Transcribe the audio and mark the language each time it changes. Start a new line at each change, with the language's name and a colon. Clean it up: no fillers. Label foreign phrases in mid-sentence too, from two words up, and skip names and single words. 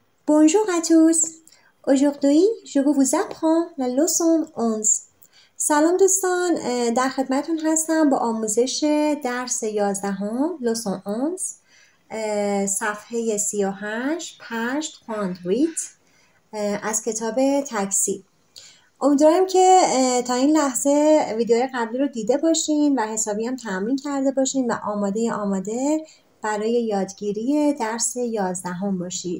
French: Bonjour à tous. Aujourd'hui, je vais vous apprendre la leçon 11.
Persian: سلام دوستان، در خدمتون هستم با آموزش درس 11 leçon 11 صفحه 38 پشت کواندویت از کتاب تاکسی. امیدوارم که تا این لحظه ویدیوهای قبلی رو دیده باشین و حسابی هم تمرین کرده باشین و آماده برای یادگیری درس 11 باشید.